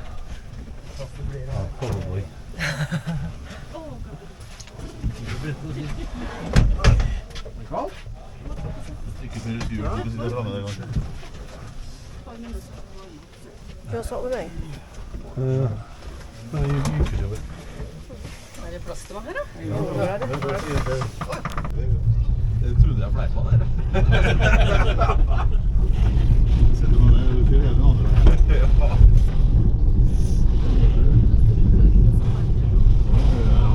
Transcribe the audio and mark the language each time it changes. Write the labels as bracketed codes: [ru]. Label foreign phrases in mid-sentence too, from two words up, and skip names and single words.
[en] Oh, probably. Do you want to swap with me? No, you could do it. [no] Er det plass til meg her, da? Jeg trodde jeg fleipa der. Setter man det, du gjør det andre.